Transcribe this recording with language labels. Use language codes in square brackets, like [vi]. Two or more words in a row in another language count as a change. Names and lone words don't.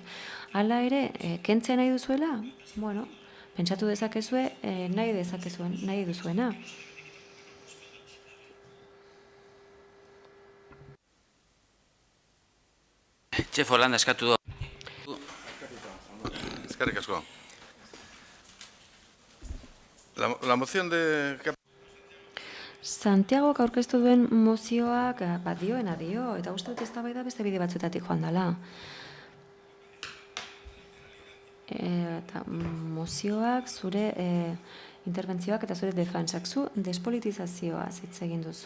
[eu] Hala ere, kentzea nahi duzuela? Pentsatu dezakezue, nahi duzuena. Txef Holanda eskatu du. Eskerrik asko. [es] La moción de... [eu] Santiagok aurkeztu duen mozioak dioena dio, eta uste dut eztabaida beste bide batzuetatik joan dela. Eta mozioak, zure interbentzioak eta zure defentsak, zu despolitizazioa hitz egin duzu.